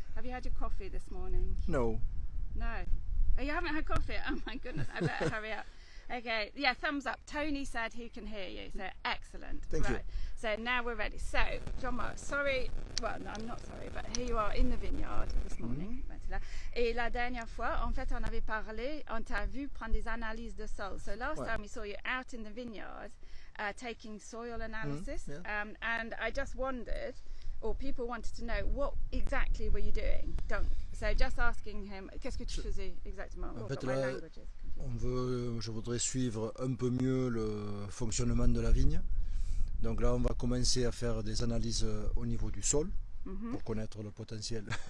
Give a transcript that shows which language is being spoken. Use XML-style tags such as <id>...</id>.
<en>Have you had your coffee this morning? No. No. Oh, you haven't had coffee? Oh my goodness, I better hurry up. Okay, yeah, thumbs up. Tony said he can hear you, so excellent. Thank you. So now we're ready. So, Jean-Marc, sorry, well, no, I'm not sorry, but here you are in the vineyard this morning.</en> <fr>Et la dernière fois, en fait, on avait parlé, on t'a vu prendre des analyses de sol.</fr> <en>So last time we saw you out in the vineyard taking soil analysis, and I just wondered, or people wanted to know, what exactly were you doing? So just asking him,</en> <fr>qu'est-ce que tu faisais exactement? En fait, là, je voudrais suivre un peu mieux le fonctionnement de la vigne. Donc là, on va commencer à faire des analyses au niveau du sol pour connaître le potentiel.</fr>